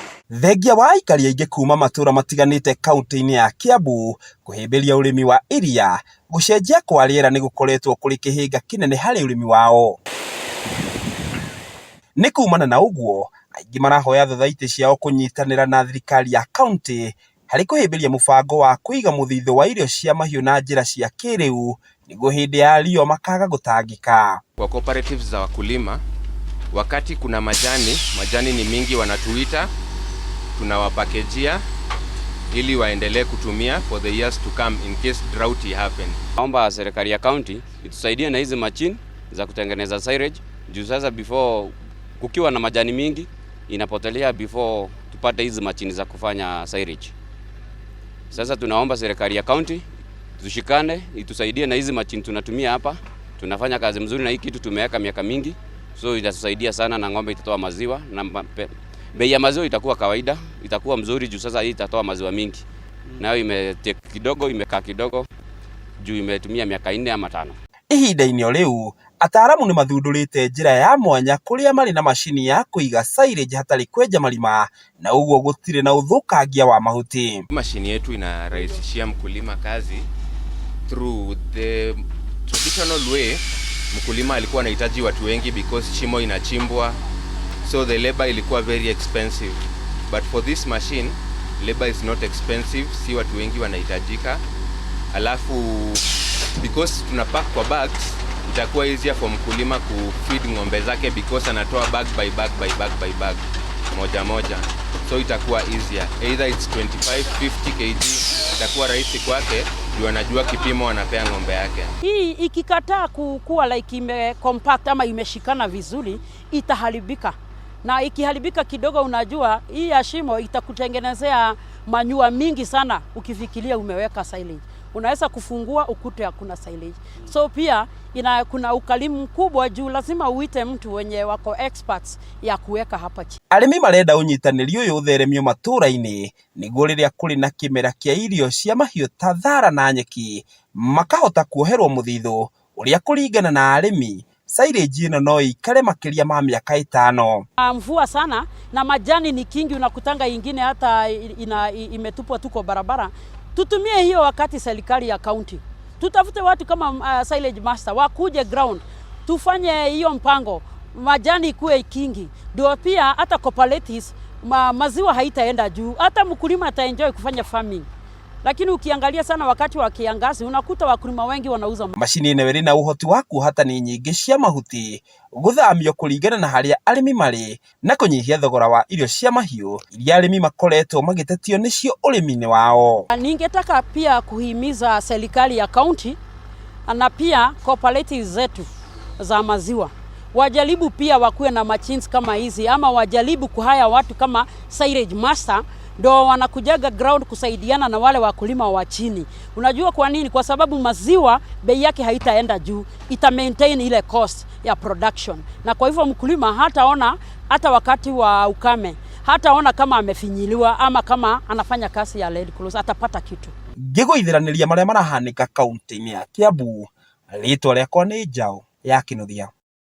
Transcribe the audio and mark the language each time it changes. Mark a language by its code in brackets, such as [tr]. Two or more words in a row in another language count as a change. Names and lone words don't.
[ki] Thengia wa aikari aingĩ kuma matura matiganĩte kaunti-inĩ ya Kiambu kũhĩmbĩria ũrĩmi wa iria, gũcenjia kwa rĩera nĩ gũkoretwo kũrĩ kĩhĩnga kĩnene harĩ ũrĩmi wao. Nĩ kumana na ũguo, aingĩ marahoya thathaitĩ ciao kũnyitanĩra na thirikari ya kaunti harĩ kũhĩmbĩria mũbango wa kũiga mũthithũ wa irio cia mahiũ na njĩra cia kĩrĩu nĩguo hĩndĩ ya riũa makaga gũtangĩka. [sw] Kwa cooperatives za wakulima, wakati kuna majani ni mingi, wanatuita tunawapakejia ili waendelee kutumia [en] for the years to come in case drought happen. [sw] Naomba serikali ya county itusaidie na hizi machine za kutengeneza silage juu sasa before kukiwa na majani mingi inapotelea before tupate hizi machine za kufanya silage. Sasa tunaomba serikali ya county tushikane itusaidie na hizi machine tunatumia hapa. Tunafanya kazi mzuri na hii kitu tumeweka miaka mingi, so itatusaidia sana na ng'ombe itatoa maziwa na bei ya maziwa itakuwa kawaida, itakuwa mzuri juu sasa hii itatoa maziwa mingi. Nayo imekaa kidogo juu imetumia miaka 4 ama 5. [ki] Ihinda-inĩ o rĩu, ataaramu nĩ mathundũrĩte njĩra ya mwanya kũrĩa marĩ na macini ya kũiga silage hatarĩ kwenja marima, na ũguo gũtirĩ na ũthũkangia wa mahuti. [sw] Mashini yetu inarahisishia mkulima kazi [en] through the traditional way. [sw] Mkulima alikuwa anahitaji watu wengi because shimo inachimbwa, [en] so the labor ilikuwa very expensive, but for this machine labor is not expensive, [sw] si watu wengi wanahitajika. Alafu because tunapack kwa bags, itakuwa [en] easier for [sw] mkulima kufeed ng'ombe zake because anatoa [en] bag by bag by bag by bag [sw] moja, so itakuwa easier. [en] Either it's 25, 50 kg, [sw] itakuwa rahisi kwake juu anajua kipimo anapea ng'ombe yake. Hii ikikataa kuwa like ime compact ama imeshikana vizuri itaharibika, na ikiharibika kidogo, unajua hii ya shimo itakutengenezea manyua mingi sana. Ukifikiria umeweka silage, unaweza kufungua ukute hakuna silage. So pia kuna ukalimu mkubwa juu lazima uite mtu wenye wako experts ya kuweka hapa chini. [ki] Arĩmi marenda ũnyitanĩri ũyũ ũtheremio matũũra-inĩ nĩguo rĩrĩa kũrĩ na kĩmera kĩa irio cia mahiũ ta thara na nyeki makahota kuoherwo mũthithũ ũrĩa kũringana na arĩmi silage ĩno no ikare makĩria ma mĩaka 5. [sw] Mvua sana na majani ni kingi, unakutanga ingine hata imetupwa tuko barabara. Tutumie hiyo wakati serikali ya county, tutafute watu kama [en] silage master [sw] wakuje ground, tufanye hiyo mpango, majani kuwe kingi, ndio pia hata cooperatives maziwa haitaenda juu, hata mkulima ataenjoy kufanya farming. Lakini ukiangalia sana wakati wa kiangazi unakuta wakulima wengi wanauza [ki] mashini ĩno ĩrĩ na ũhoti wa kuohata nĩ nyingĩ cia mahuti, gũthamio kũringana na harĩa arĩmi marĩ na kũnyihia thogora wa irio cia mahiũ iria arĩmi makoretwo magĩtetio nĩcio ũrĩmi-inĩ wao. [sw] Ningetaka pia kuhimiza serikali ya county na pia cooperatives zetu za maziwa wajaribu pia wakuwe na machines kama hizi, ama wajaribu kuhaya watu kama [en] silage master [sw] ndo wanakujaga ground kusaidiana na wale wakulima wa chini. Unajua kwa nini? Kwa sababu maziwa bei yake haitaenda juu, ita maintain ile cost ya production, na kwa hivyo mkulima hataona hata wakati wa ukame, hataona kama amefinyiliwa ama kama anafanya kazi ya Red Cross, atapata kitu. [ki] Ngĩgũithĩranĩria marĩa marahanĩka kaunti-inĩ ya Kiambu, rĩtwa rĩakwa nĩ Njaũ ya Kĩnuthia.